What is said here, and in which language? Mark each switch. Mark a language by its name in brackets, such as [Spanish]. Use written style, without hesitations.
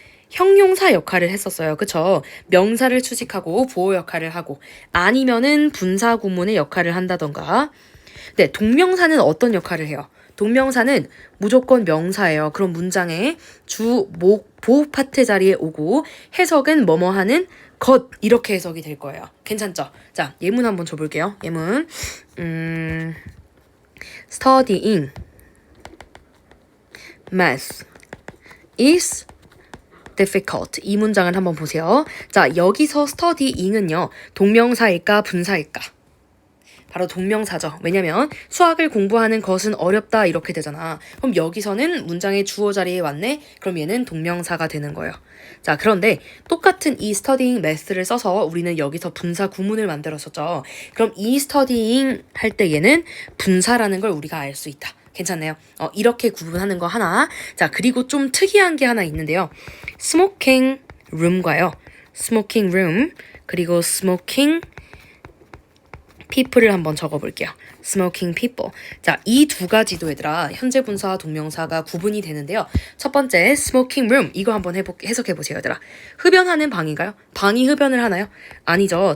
[Korean] 형용사 역할을 했었어요. 그쵸? 명사를 수식하고 보호 역할을 하고 아니면은 분사 구문의 역할을 한다던가. 네, 동명사는 어떤 역할을 해요? 동명사는 무조건 명사예요. 그럼 문장의 주, 목, 보 파트 자리에 오고 해석은 뭐뭐 하는 것 이렇게 해석이 될 거예요. 괜찮죠? 자, 예문 한번 줘볼게요. [English] 예문 studying math is difficult. [Korean] 이 문장을 한번 보세요. 자, 여기서 studying은요. 동명사일까 분사일까? 바로 동명사죠. 왜냐면 수학을 공부하는 것은 어렵다 이렇게 되잖아. 그럼 여기서는 문장의 주어 자리에 왔네? 그럼 얘는 동명사가 되는 거예요. 자, 그런데 똑같은 이 studying math를 써서 우리는 여기서 분사 구문을 만들었었죠. 그럼 이 studying 할 때 얘는 분사라는 걸 우리가 알 수 있다. 괜찮네요. 이렇게 구분하는 거 하나. 자, 그리고 좀 특이한 게 하나 있는데요. smoking room과요. smoking room 그리고 smoking people을 한번 적어볼게요. smoking people. 자, 이 두 가지도 얘들아 현재 분사와 동명사가 구분이 되는데요. 첫 번째 smoking room 이거 한번 해석해보세요, 얘들아. 흡연하는 방인가요? 방이 흡연을 하나요? 아니죠.